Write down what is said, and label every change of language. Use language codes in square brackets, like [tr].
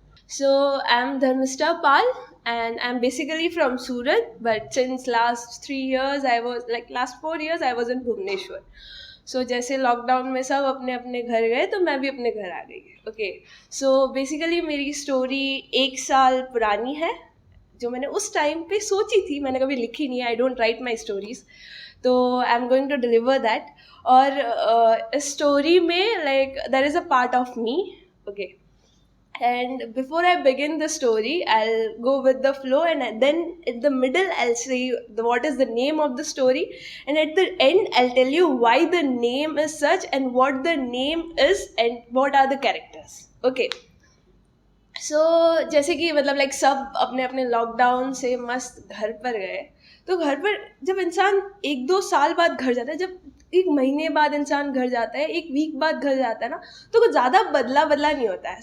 [en] So I'm Dharmistha Pal, and I'm basically from Surat, but since last 3 years I was like last 4 years I was in Bhubaneswar. [hi] So जैसे lockdown में सब अपने अपने घर गए तो मैं भी अपने घर आ गई. [en] okay, so basically [hi] मेरी स्टोरी 1 साल पुरानी है. जो मैंने उस टाइम पे सोची थी, मैंने कभी लिखी नहीं है. [en] I don't write my stories, तो I am going to deliver that. [hi] और इस स्टोरी में [en] Like there is a part of me. Okay, and before I begin the story, I'll go with the flow, and then at the middle I'll say what is the name of the story, and at the end I'll tell you why the name is such and what the name is and what are the characters. [hi] Okay, so जैसे कि मतलब like सब अपने अपने lockdown से मस्त घर पर गए. तो घर पर जब इंसान 1-2 साल बाद घर जाता है, जब 1 महीने बाद इंसान घर जाता है, 1 वीक बाद घर जाता है ना, तो कुछ ज़्यादा बदला नहीं होता है.